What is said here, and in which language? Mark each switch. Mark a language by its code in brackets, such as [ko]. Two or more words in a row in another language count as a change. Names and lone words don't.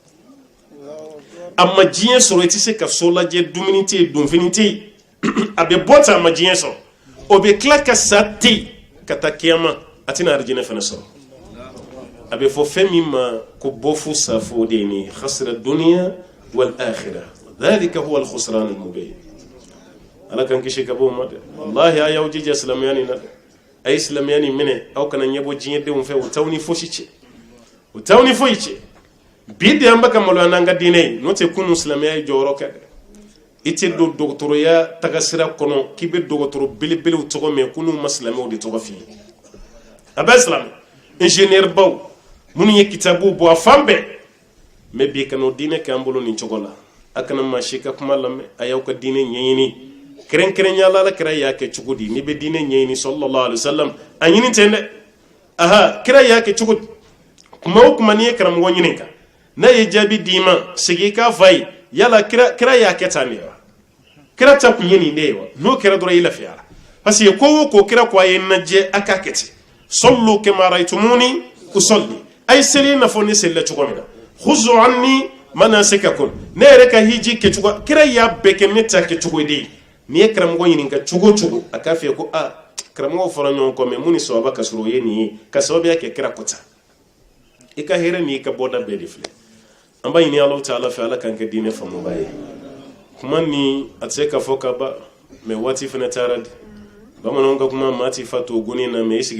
[bm] a ma diɲɛ sɔrɔ i tɛ se ka so lajɛ dumuni tɛ yen donfini tɛ yen a bɛ bɔ tan a ma diɲɛ sɔrɔ o bɛ tila ka sa tɛ yen ka taa kiyama a tɛna arijinɛ fana sɔrɔ a bɛ fɔ fɛn min ma ko bɔfu safo de ye nin [ar] خسر الدنيا والآخرة ذلك هو الخسران المبين [bm] ala kan kisi ka bɔ ma dɛ wallahi a y'aw jija silamɛya nin na dɛ a ye silamɛya nin minɛ aw kana ɲɛbɔ diɲɛ denw fɛ o t'aw ni fosi cɛ o t'aw ni foyi cɛ bi de an bɛ ka maloya n'an ka diinɛ ye n'o tɛ kunun silamɛya ye jɔyɔrɔ kɛ dɛ i tɛ don dɔgɔtɔrɔya tagasira kɔnɔ k'i bɛ dɔgɔtɔrɔ belebelew tɔgɔ mɛn kunun ma silamɛw de tɔgɔ f'i ye a bɛ silamɛ ingénieur baw minnu ye kitabu bɔ a fan bɛɛ mɛ bi kana o diinɛ kɛ an bolo nin cogo la a kana maa si ka kuma lamɛn a y'aw ka diinɛ ɲɛɲini kɛrɛnkɛrɛnya la kira y'a kɛ cogo di n'i bɛ diinɛ ɲɛɲini [ar] صلى الله عليه وسلم [bm] a ɲini ten dɛ aha kira y'a kɛ cogo di kuma o kuma n'i ye karamɔgɔ ɲininka n'a ye jaabi d'i ma segin i k'a fa ye yala kira y'a kɛ tan de wa kira ta kun ye nin de ye wa n'o kɛra dɔrɔn i lafiyara [fr] parce que [bm] ko o ko kira ko a ye n lajɛ a k'a kɛ ten [ar] صلوا كما رأيتموني أصلي [bm] a ye seli i n'a fɔ ne selila cogo min na [ar] خذوا عني مناسككم [bm] ne yɛrɛ ka hiji kɛcogo kira y'a bɛɛ kɛ ne ta kɛcogo de ye n'i ye karamɔgɔ ɲininka cogo o cogo a k'a f'i ye ko karamɔgɔw fɔra ɲɔgɔn kɔ mɛ mun ni sababa ka sɔrɔ o ye nin ye ka sababuya kɛ kira kota i ka hɛrɛ ni i ka bɔda bɛɛ de filɛ an b'a ɲini Alahu Taala fɛ ala k'an kɛ diinɛ faamuba ye kuma ni a tɛ se ka fɔ ka ban mɛ waati fana taara di bamananw ka kuma maa t'i fa to goni na mɛ i sigi